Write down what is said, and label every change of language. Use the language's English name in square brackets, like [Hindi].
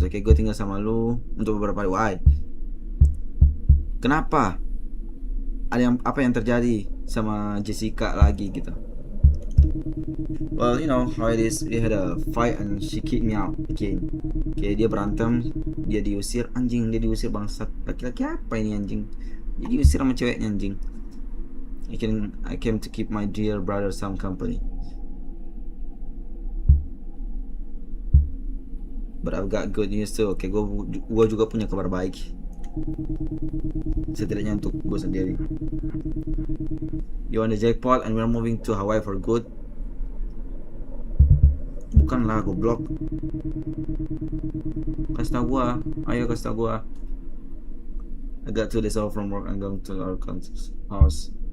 [Indonesian] Oke, gue tinggal sama lu untuk beberapa hari. [English] Why? [Indonesian] Kenapa? Apa yang terjadi sama Jessica lagi gitu? [English] Well, you know how it is. We had a fight and she kicked me out again. [Indonesian] Oke, dia berantem, dia diusir. Anjing, dia diusir bangsat. Laki-laki apa ini anjing? Dia diusir sama ceweknya anjing. [English] I came to keep my dear brother some company. But I've got good news too. [Indonesian] Oke, gue juga punya kabar baik. Setidaknya untuk gue sendiri. [English] You won the jackpot and we're moving to Hawaii for good. [Indonesian] Bukanlah goblok. Kasih tau gue. Ayo kasih tau gue. [English] I got 2 days off from work and going to our house.